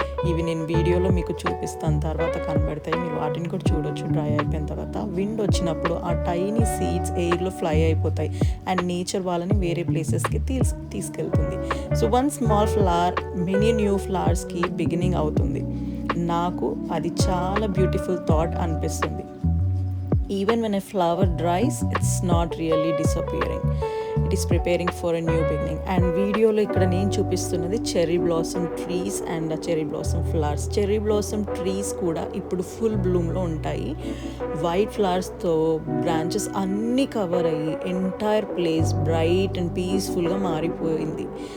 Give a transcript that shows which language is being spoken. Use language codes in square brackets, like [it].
[te] ఇవి నేను వీడియోలో మీకు చూపిస్తాను, తర్వాత కనబడతాయి, మీరు వాటిని కూడా చూడొచ్చు. డ్రై అయిపోయిన తర్వాత విండ్ వచ్చినప్పుడు ఆ టైనీ సీడ్స్ ఎయిర్లో ఫ్లై అయిపోతాయి అండ్ నేచర్ వాళ్ళని వేరే ప్లేసెస్కి తీసుకెళ్తుంది. So one small flower many new ఫ్లవర్స్కి beginning అవుతుంది. నాకు అది చాలా బ్యూటిఫుల్ థాట్ అనిపిస్తుంది. [en] Even when a flower dries, it's not really disappearing. It is preparing for a new beginning. [te] And వీడియోలో ఇక్కడ నేను చూపిస్తున్నది cherry blossom trees and cherry blossom flowers. Cherry blossom trees కూడా ఇప్పుడు ఫుల్ బ్లూమ్లో ఉంటాయి. వైట్ ఫ్లవర్స్తో బ్రాంచెస్ అన్నీ cover అయ్యి entire place bright and పీస్ఫుల్గా మారిపోయింది.